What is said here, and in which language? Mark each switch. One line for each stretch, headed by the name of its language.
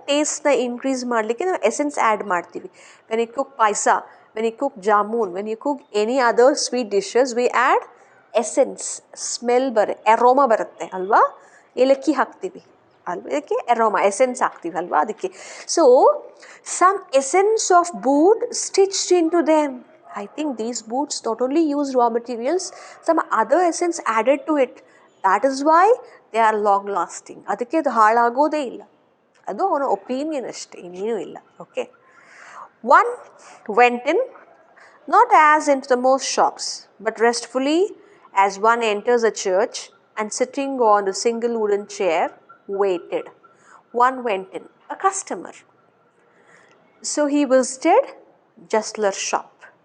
Kannada: ಟೇಸ್ಟ್ನ increase ಮಾಡಲಿಕ್ಕೆ ನಾವು essence add ಮಾಡ್ತೀವಿ.
English: When you cook payasa, when you cook jamun, when you cook any other sweet dishes, we add essence.
Kannada: Smell ಎರೋಮಾ ಬರುತ್ತೆ ಅಲ್ವಾ. ಏಲಕ್ಕಿ ಹಾಕ್ತೀವಿ ಅಲ್ವಾ, ಇದಕ್ಕೆ ಎರೋಮಾ ಎಸೆನ್ಸ್ ಹಾಕ್ತೀವಿ ಅಲ್ವಾ ಅದಕ್ಕೆ.
English: So some essence of boot stitched in to them. I think these boots not only use raw materials, some other essence added to it. That is why they are long lasting.
Kannada: ಅದಕ್ಕೆ ಅದು ಹಾಳಾಗೋದೇ ಇಲ್ಲ. ಅದು ಅವನ opinion ಅಷ್ಟೇ, ಇನ್ನೇನೂ ಇಲ್ಲ. Okay.
English: One went in, not as into the most shops, but restfully as one enters a church, and sitting on a single wooden chair, waited. One went in, a customer. So he visited Justler's shop.